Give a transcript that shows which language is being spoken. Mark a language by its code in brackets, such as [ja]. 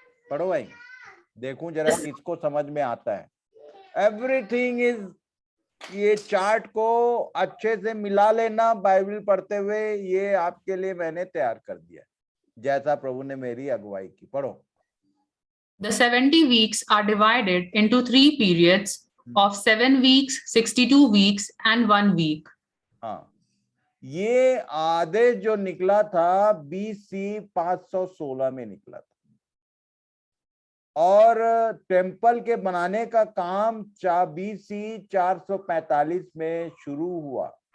[hi] पढ़ो भाई, देखूं जरा किसको समझ में आता है। [en] everything is, [hi] ये चार्ट को अच्छे से मिला लेना बाइबल पढ़ते हुए, ये आपके लिए मैंने तैयार कर दिया जैसा प्रभु ने मेरी अगुवाई की। पढ़ो। [en] The 70 weeks are divided into 3 periods of 7 weeks, 62 weeks and 1 week. [hi] हाँ, ये आदेश जो निकला था BC 516 में निकला था, और टेम्पल के बनाने का काम BC 445 में शुरू हुआ।